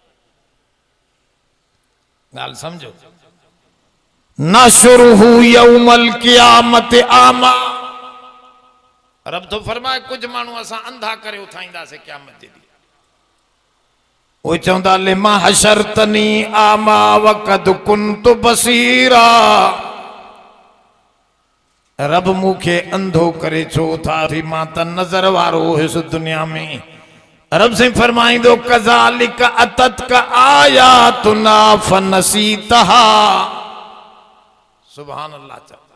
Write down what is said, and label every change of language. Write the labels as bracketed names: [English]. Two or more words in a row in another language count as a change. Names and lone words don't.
[Sindhi] ॻाल्हि सम्झो। [Arabic] نحشره يوم القيامة أعمى. [Sindhi] रब तो फरमाए कुछ माण्हू असां अंधा करे उठाईंदासीं क़यामत जे ॾींहुं। वो चवंदा [Arabic] لم حشرتني أعمى وقد كنت بصيرا. [Sindhi] रब मूंखे अंधो करे छो उथारी, मां त नज़र वारो हुयुसि दुनिया में। रब से फरमाइंदो [Arabic] كذلك أتتك آياتنا فنسيتها. سبحان الله.